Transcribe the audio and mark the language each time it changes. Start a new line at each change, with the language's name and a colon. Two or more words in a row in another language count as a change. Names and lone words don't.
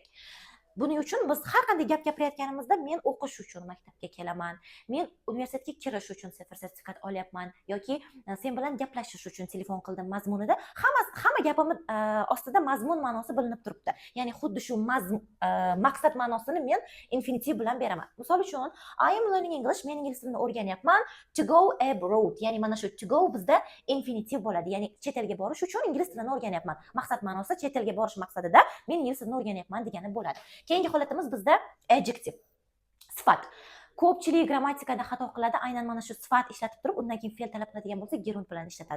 Uzbek: Buning uchun biz har qanday gap gapirayotganimizda men o'qish uchun maktabga kelaman, men universitetga kirish uchun sertifikat olyapman yoki sen bilan gaplashish uchun telefon qildim mazmunida hamma gapimiz ostida mazmun ma'nosi bilinib turibdi. Ya'ni xuddi shu maqsad ma'nosini men infinitiv bilan beraman. Misol uchun,
English: I am learning English,
Uzbek: men ingliz tilini o'rganyapman.
English: To go abroad,
Uzbek: ya'ni mana shu
English: to go
Uzbek: bizda infinitiv bo'ladi. Ya'ni chet elga borish uchun ingliz tilini o'rganyapman. Maqsad ma'nosi chet elga borish maqsadida men ingliz tilini o'rganyapman degani bo'ladi. Keyingi holatimiz bizda adjective, sifat. Ko'pchilik grammatikada xato qiladi, aynan mana shu sifat ishlatib turib, undan keyin fe'l talab qiladigan bo'lsa, gerunt bilan ishlatadi.